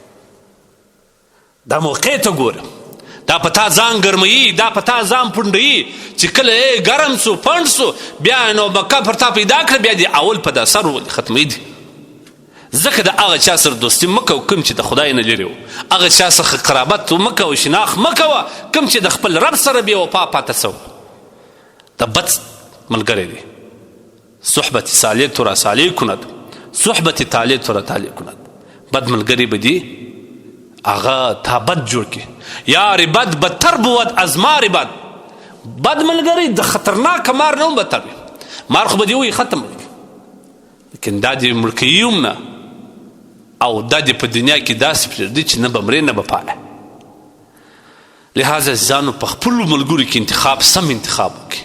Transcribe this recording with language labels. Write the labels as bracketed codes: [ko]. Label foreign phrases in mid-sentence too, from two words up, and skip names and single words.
[ps] دا موقع ته ګوره، دا په تا ځان ګرموي، دا په تا ځان پونډوي چې کله ګرم سو پنډ سو، بیا نو مکه پر تا پیدا کړه، بیا دې اول په دا سر والي ختموي دي. ځکه د هغه چا سره دوستي مه کوه کوم چې د خدای نه لرې و، هغه چا څخه قرابت مه کوه، شناخت مه کوه کوم چې د خپل رب سره بې وفا پاته سو. دا بد ملګری دی. [fa] صحبت صالح تو را صالح کند، صحبت طالع تو را طالع کند. [ps] بد ملګری به دي هغه تا بد جوړ کړي. [fa] یار بد بدتر بود از مار بد. [ps] بد ملګری د خطرناک مار نه هم بدتر وي. مار خو به دې وایي ختم وي، لیکن دا دې مړ کوي هم نه، او دا دې په دنیا کې داسې پرېږدي چې نه به مرې نه به پاله. لہذا ځانو په خپلو ملګرو کې انتخاب، سم انتخاب وکړي.